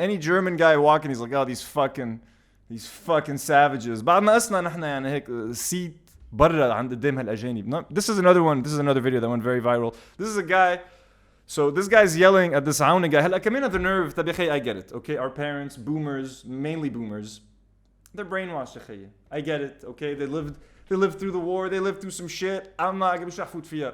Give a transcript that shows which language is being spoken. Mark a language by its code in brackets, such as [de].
[en] Any German guy walking, he's like, oh, these fucking savages. [ar] بعد ما قسنا نحن يعني هيك seat برا عند قدام هالاجانب. [en] This is another video that went very viral. This is a guy. So this guy's yelling at this Aounis guy. [ar] هلا كمان [en] the nerve. [ar] طب يا أخي, [en] I get it. Okay, our parents, boomers, mainly boomers, they're brainwashed [ar] يا أخي. [en] I get it. Okay, they lived through the war. They lived through some shit. I'm not gonna [ar] شحفوت فيها.